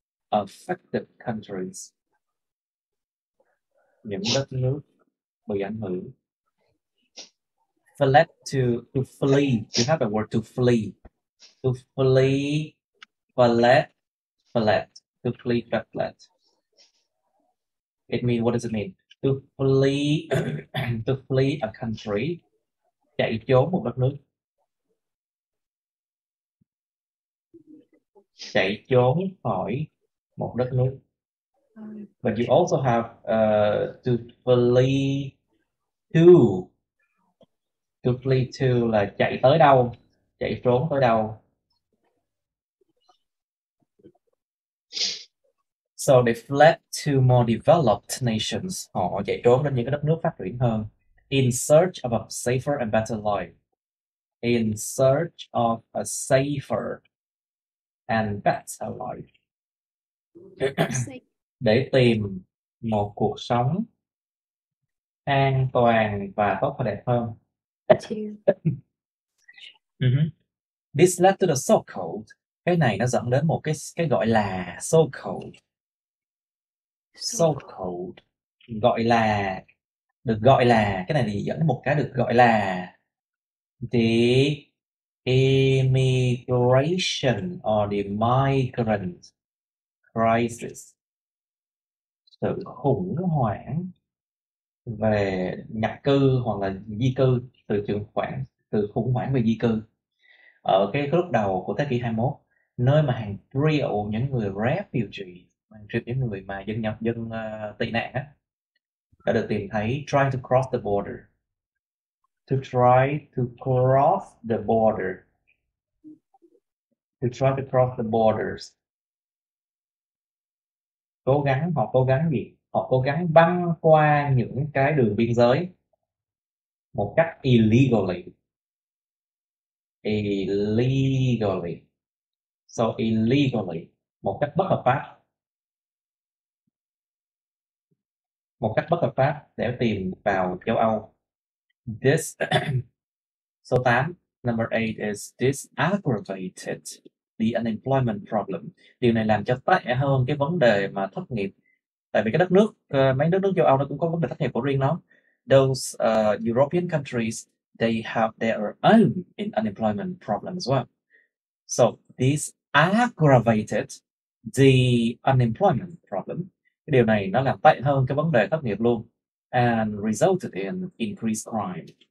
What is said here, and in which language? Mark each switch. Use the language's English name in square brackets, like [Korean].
[English] Affected countries, [Vietnamese] những đất nước bị ảnh hưởng. [English] Fled to flee. You have the word to flee. To flee, fled. To flee, fled. It means, what does it mean? To flee, to flee a country, [Vietnamese] chạy trốn một đất nước. Chạy trốn khỏi một đất nước. [English] But you also have to flee to. To flee to [Vietnamese] là chạy tới đâu, chạy trốn tới đâu. [English] So they fled to more developed nations. [Vietnamese] Họ chạy trốn đến những cái đất nước phát triển hơn. [English] In search of a safer and better life. In search of a safer and better life. [Vietnamese] Để tìm một cuộc sống an toàn và tốt đẹp hơn. [English] This led to the so-called. [Vietnamese] Cái này nó dẫn đến một cái gọi là so-called. So-called. Gọi là, được gọi là, cái này thì dẫn đến một cái được gọi là [English] the immigration or the migrant crisis. [Vietnamese] Sự khủng hoảng về nhập cư hoặc là di cư, từ khủng hoảng về di cư. Ở cái lúc đầu của thế kỷ 21, nơi mà hàng triệu những người refugee, hàng triệu những người mà dân tị nạn á, đã được tìm thấy [English] trying to cross the border. To try to cross the border. To try to cross the borders. [Vietnamese] Họ cố gắng gì? Họ cố gắng băng qua những cái đường biên giới một cách illegally. [English] Illegally. So illegally, [Vietnamese] một cách bất hợp pháp. Một cách bất hợp pháp để tìm vào châu Âu. This số 8, [English] number 8 is this aggravated the unemployment problem. [Vietnamese] Điều này làm cho tệ hơn cái vấn đề mà thất nghiệp. Tại vì cái đất nước, mấy nước châu Âu nó cũng có vấn đề thất nghiệp của riêng nó. [English] Those European countries, they have their own unemployment problem as well. So this aggravated the unemployment problem. [Vietnamese] Cái điều này nó làm tệ hơn cái vấn đề thất nghiệp luôn. [English] And resulted in increased crime.